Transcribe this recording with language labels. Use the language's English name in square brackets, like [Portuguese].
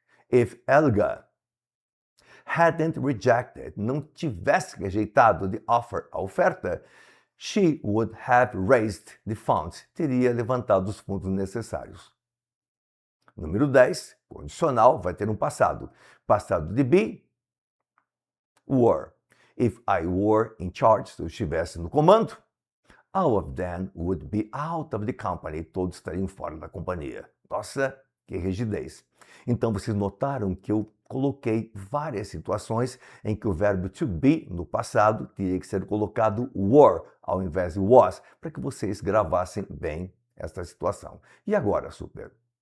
[English] If Elga hadn't rejected, [Portuguese] não tivesse rejeitado [English] the offer, [Portuguese] a oferta, [English] she would have raised the funds, [Portuguese] teria levantado os fundos necessários. Número 10, condicional, vai ter um passado. Passado de be, were. [English] If I were in charge, [Portuguese] se eu estivesse no comando, [English] all of them would be out of the company. [Portuguese] Todos estariam fora da companhia. Nossa, que rigidez. Então, vocês notaram que eu coloquei várias situações em que o verbo to be, no passado, teria que ser colocado were, ao invés de was, para que vocês gravassem bem esta situação. E agora, super?